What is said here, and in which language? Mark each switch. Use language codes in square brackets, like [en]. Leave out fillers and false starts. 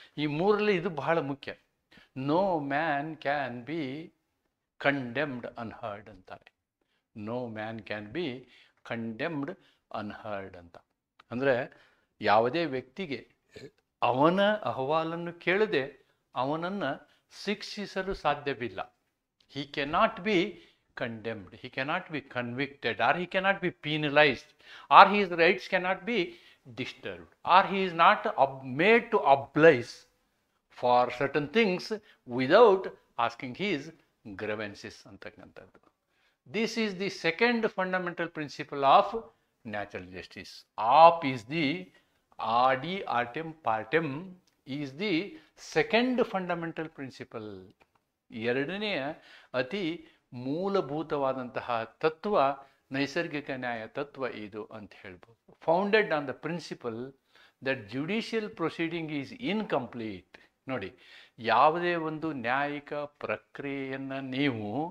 [kn] ಈ 3ರಲ್ಲಿ ಇದು ಬಹಳ ಮುಖ್ಯ. [en] no man can be condemned unheard [kn] ಅಂತಾರೆ. [en] no man can be condemned unheard [kn] ಅಂತ ಅಂದರೆ ಯಾವುದೇ ವ್ಯಕ್ತಿಗೆ ಅವನ ಅಹವಾಲನ್ನು ಕೇಳದೆ ಅವನನ್ನು ಶಿಕ್ಷಿಸಲು ಸಾಧ್ಯವಿಲ್ಲ. [en] he cannot be condemned, he cannot be convicted, or he cannot be penalized, or his rights cannot be disturbed, or he is not made to oblige for certain things without asking his grievances ಅಂತಕ್ಕಂಥದ್ದು. This is the second fundamental principle of natural justice. AAP is the Adi Artem Partem is the second fundamental principle. [kn] 2ನೆಯ ಅತಿ ಮೂಲಭೂತವಾದಂತಹ ತತ್ವ ನೈಸರ್ಗಿಕ ನ್ಯಾಯ ತತ್ವ ಇದು ಅಂತ ಹೇಳ್ಬೋದು. [en] Founded on the principle that judicial proceeding is incomplete. [kn] ನೋಡಿ, ಯಾವುದೇ ಒಂದು ನ್ಯಾಯಿಕ ಪ್ರಕ್ರಿಯೆಯನ್ನು ನೀವು